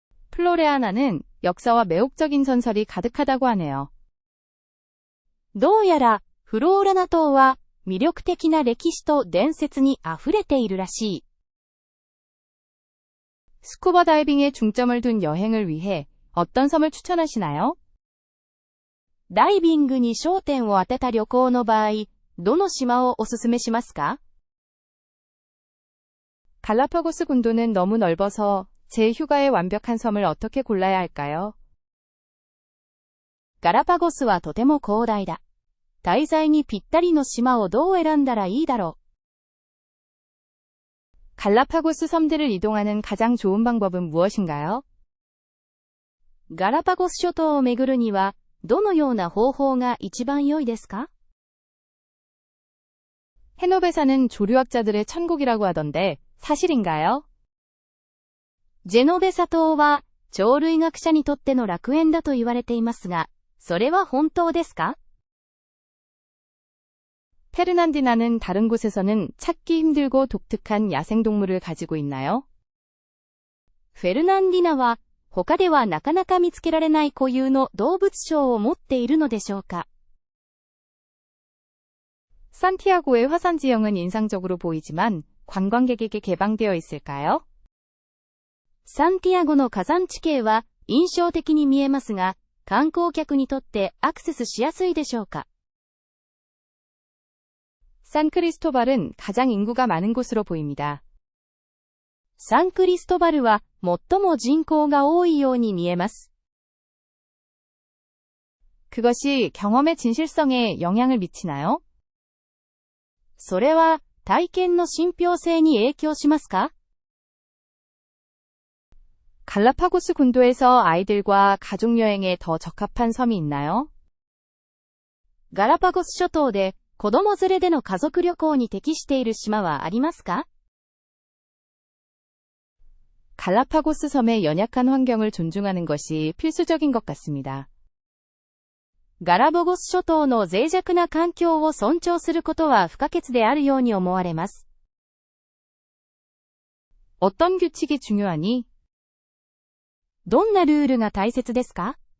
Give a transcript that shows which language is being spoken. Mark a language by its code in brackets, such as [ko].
[ko] 플로레아나는 역사와 매혹적인 전설이 가득하다고 하네요. [ja] どうやら、フローラナ島は、魅力的な歴史と伝説に溢れているらしい。 [ko] 스쿠버 다이빙에 중점을 둔 여행을 위해 어떤 섬을 추천하시나요? [ja] ダイビングに焦点を当てた旅行の場合、どの島をおすすめしますか？ [ko] 갈라파고스 군도는 너무 넓어서 제 휴가에 완벽한 섬을 어떻게 골라야 할까요? [ja] ガラパゴスはとても広大だ。滞在にぴったりの島をどう選んだらいいだろう。 [ko] 갈라파고스 섬들을 이동하는 가장 좋은 방법은 무엇인가요? [ja] ガラパゴス諸島を巡るには、どのような方法が一番良いですか？ [ko] 헤노베사는 조류학자들의 천국이라고 하던데 사실인가요? [ja] ジェノベサ島は、鳥類学者にとっての楽園だと言われていますが、それは本当ですか？ [ko] 페르난디나는 다른 곳에서는 찾기 힘들고 독특한 야생동물을 가지고 있나요? [ja] フェルナンディナは、他ではなかなか見つけられない固有の動物賞を持っているのでしょうか？ [ko] 산티아고의 화산 지형은 인상적으로 보이지만 관광객에게 개방되어 있을까요? [ja] サンティアゴの火山地形は印象的に見えますが、観光客にとってアクセスしやすいでしょうか？ [ko] 산크리스토발은 가장 인구가 많은 곳으로 보입니다. [ja] サンクリストバルは最も人口が多いように見えます。 [ko] 그것이 경험의 진실성에 영향을 미치나요? [ja] それは体験の信憑性に影響しますか？ [ko] 갈라파고스 군도에서 아이들과 가족여행에 더 적합한 섬이 있나요? [ja] ガラパゴス諸島で子供連れでの家族旅行に適している島はありますか？ [ko] 갈라파고스 섬의 연약한 환경을 존중하는 것이 필수적인 것 같습니다. [ja] ガラパゴス諸島の脆弱な環境を尊重することは不可欠であるように思われます。 [ko] 어떤 규칙이 중요하니? [ja] どんなルールが大切ですか？